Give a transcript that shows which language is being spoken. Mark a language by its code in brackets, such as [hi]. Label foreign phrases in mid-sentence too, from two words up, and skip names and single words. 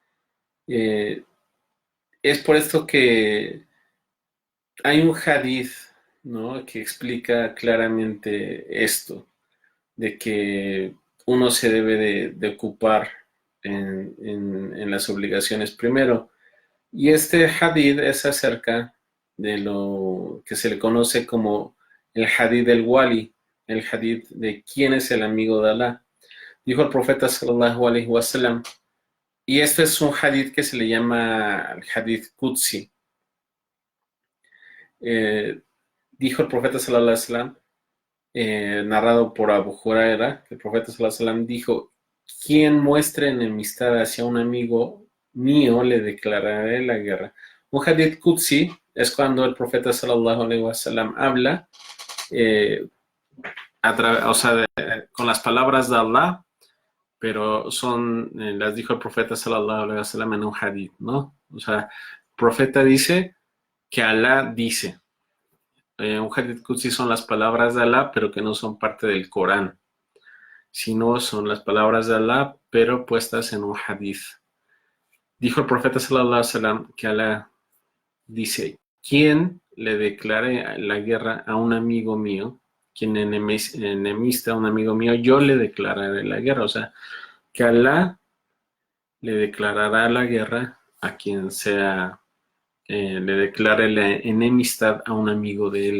[es] Es por esto que hay un hadith, ¿no?, que explica claramente esto, de que uno se debe de ocupar en las obligaciones primero. Y este hadith es acerca de lo que se le conoce como el hadith del wali, el hadith de quién es el amigo de Allah. Dijo el profeta [ar] صلى الله عليه وسلم, [es] y este es un hadith que se le llama el [ar] حديث قدسي. [es] Dijo el profeta [ar] صلى الله عليه وسلم, [es] narrado por Abu Huraira, que el profeta [ar] صلى الله عليه وسلم [es] dijo, quien muestre enemistad hacia un amigo mío, le declararé la guerra. Un [ar] حديث قدسي [es] es cuando el profeta [ar] صلى الله عليه وسلم [es] habla con las palabras de Allah pero las dijo el profeta [ar] صلى الله عليه وسلم [es] en un hadith, ¿no? O sea, el profeta dice que Alá dice. Un [ar] حديث قدسي [es] son las palabras de Alá, pero que no son parte del Corán, sino son las palabras de Alá, pero puestas en un hadith. Dijo el profeta [ar] صلى الله عليه وسلم [es] que Alá dice: quien le declare la guerra a un amigo mío, quien enemista a un amigo mío, yo le declararé la guerra. O sea, que Alá le declarará la guerra a quien sea, le declare la enemistad a un amigo de él.